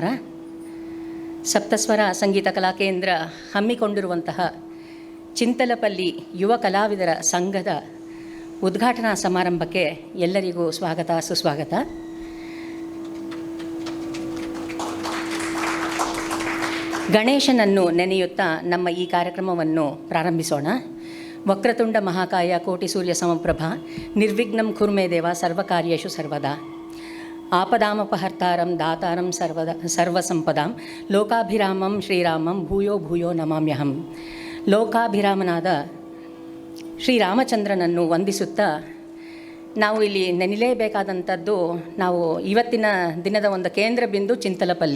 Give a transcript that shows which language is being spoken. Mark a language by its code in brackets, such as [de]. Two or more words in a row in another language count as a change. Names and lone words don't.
[kn] ಸಪ್ತಸ್ವರ ಸಂಗೀತ ಕಲಾಕೇಂದ್ರ ಹಮ್ಮಿಕೊಂಡಿರುವಂತಹ ಚಿಂತಲಪಲ್ಲಿ ಯುವ ಕಲಾವಿದರ ಸಂಘದ ಉದ್ಘಾಟನಾ ಸಮಾರಂಭಕ್ಕೆ ಎಲ್ಲರಿಗೂ ಸ್ವಾಗತ ಸುಸ್ವಾಗತ. ಗಣೇಶನನ್ನು ನೆನೆಯುತ್ತಾ ನಮ್ಮ ಈ ಕಾರ್ಯಕ್ರಮವನ್ನು ಪ್ರಾರಂಭಿಸೋಣ. [sa] ವಕ್ರತುಂಡ ಮಹಾಕಾಯ ಕೋಟಿ ಸೂರ್ಯ ಸಮಪ್ರಭ ನಿರ್ವಿಘ್ನಂ ಕುರ್ಮೇ ದೇವ ಸರ್ವಕಾರ್ಯೇಷು ಸರ್ವದಾ ಆಪದಾಮಪಹರ್ತಾರಂ ದಾತಾರಂ ಸರ್ವಸಂಪದಾಂ ಲೋಕಾಭಿರಾಮಂ ಶ್ರೀರಾಮಂ ಭೂಯೋ ಭೂಯೋ ನಮಾಮ್ಯಹಂ. [kn] ಲೋಕಾಭಿರಾಮನಾದ ಶ್ರೀರಾಮಚಂದ್ರನನ್ನು ವಂದಿಸುತ್ತಾ ನಾವು ಇಲ್ಲಿ ನೆನೆಯಲೇಬೇಕಾದಂಥದ್ದು ನಾವು ಇವತ್ತಿನ ದಿನದ ಒಂದು ಕೇಂದ್ರ ಬಿಂದು ಚಿಂತಲಪಲ್ಲಿ.